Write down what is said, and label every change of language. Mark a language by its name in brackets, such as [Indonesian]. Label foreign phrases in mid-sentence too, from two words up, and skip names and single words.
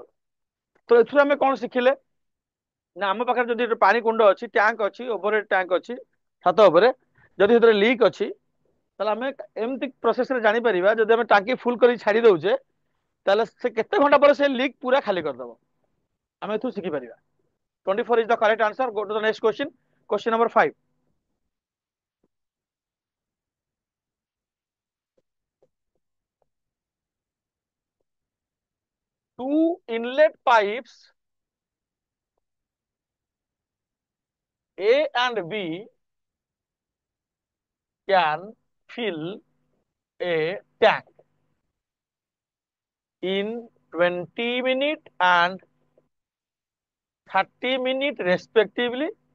[Odia] ତ ଏଥିରୁ ଆମେ କଣ ଶିଖିଲେ ନା ଆମ ପାଖରେ ଯଦି ପାଣି କୁଣ୍ଡ ଅଛି ଟ୍ୟାଙ୍କ ଅଛି [English] over tank [Odia] ଅଛି ଛାତ ଉପରେ ଯଦି ସେଥିରେ ଲିକ୍ ଅଛି ତାହେଲେ ଆମେ ଏମିତି ପ୍ରୋସେସରେ ଜାଣିପାରିବା ଯଦି ଆମେ ଟାଙ୍କି ଫୁଲ କରି ଛାଡି ଦଉଛେ ତାହେଲେ ସେ କେତେ ଘଣ୍ଟା ପରେ ସେ ଲିକ୍ ପୁରା ଖାଲି କରିଦବ ଆମେ ଏଥିରୁ ଶିଖିପାରିବା। [English] 24 is the correct answer. Go to the next question. Question number 5. Two inlet pipes A and B can fill a tank in 20 minutes and 30 minutes respectively.